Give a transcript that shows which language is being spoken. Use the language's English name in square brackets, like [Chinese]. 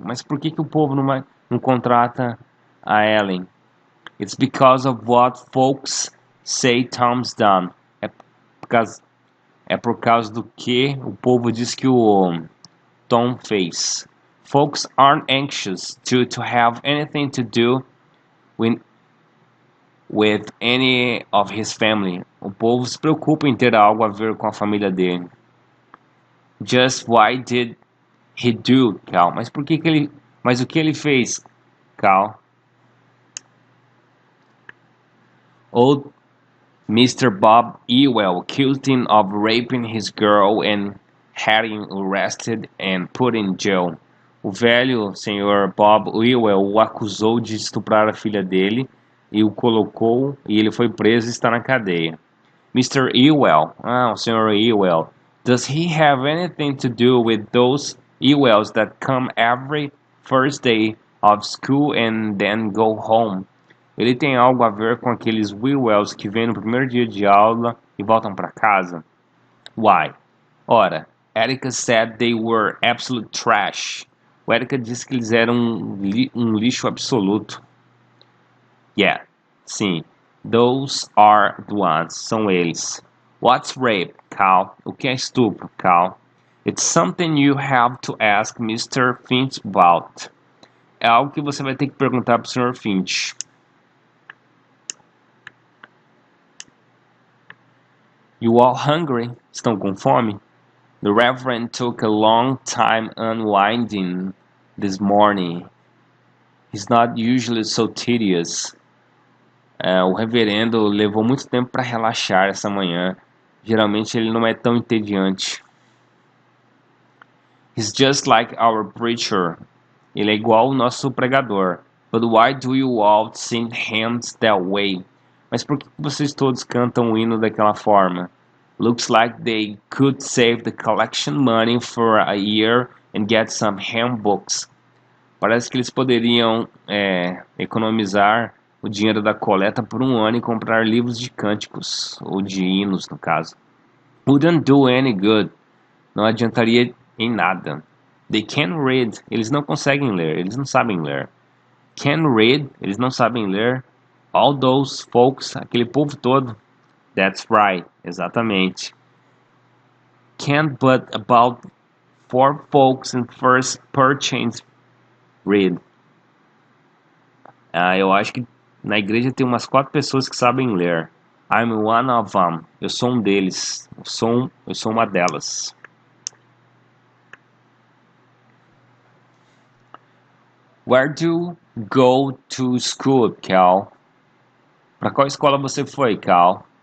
[Portuguese] Mas por que o povo não contrata a Ellen? [English] It's because of what folks say Tom's done. [Portuguese] É por causa do que o povo diz que o Tom fez. [English] Folks aren't anxious to have anything to do with any of his family. [Portuguese] O povo se preocupa em ter algo a ver com a família dele. [English] Just why did he do, Cal? [Portuguese] Mas mas o que ele fez, Cal? [English] Old Mr. Bob Ewell accused him of raping his girl and had him arrested and put in jail. [Portuguese] O velho senhor Bob Ewell o acusou de estuprar a filha dele e o colocou e ele foi preso e está na cadeia. [English] Mr. Ewell, [Portuguese] o senhor Ewell, [English] does he have anything to do with those Ewells that come every first day of school and then go home? [Portuguese] Ele tem algo a ver com aqueles Ewells que vêm no primeiro dia de aula e voltam para casa? [English] Why? [Portuguese] Ora, [English] Erica said they were absolute trash. [Portuguese] O Erica disse que eles eram um lixo absoluto. [English] Yeah, [Portuguese] sim. [English] Those are the ones. [Portuguese] São eles. [English] What's rape, Cal? [Portuguese] O que é estupro, Cal? [English] It's something you have to ask Mr. Finch about. [Portuguese] É algo que você vai ter que perguntar para o Sr. Finch. [English] You all hungry? [Portuguese] Estão com fome? [English] The Reverend took a long time unwinding this morning. He's not usually so tedious. [Portuguese] O reverendo levou muito tempo para relaxar essa manhã. Geralmente ele não é tão entediante. [English] He's just like our preacher. [Portuguese] Ele é igual o nosso pregador. [English] But why do you all sing hymns that way? [Portuguese] Mas por que vocês todos cantam o hino daquela forma? [English] Looks like they could save the collection money for a year and get some hymn books. [Portuguese] Parece que eles poderiam economizar o dinheiro da coleta por um ano e comprar livros de cânticos, ou de hinos, no caso. [English] Wouldn't do any good. [Portuguese] Não adiantaria em nada. [English] They can't read. [Portuguese] Eles não conseguem ler. Eles não sabem ler. [English] Can't read. [Portuguese] Eles não sabem ler. [English] All those folks. [Portuguese] Aquele povo todo. [English] That's right. [Portuguese] Exatamente. [English] Can't but about 4 folks in first purchase read. [Portuguese] Eu acho que na igreja tem umas 4 pessoas que sabem ler. [English] I'm one of them. [Portuguese] Eu sou um deles. Eu sou uma delas. [English] Where do you go to school, Cal? [Portuguese] Para qual escola você foi, Cal?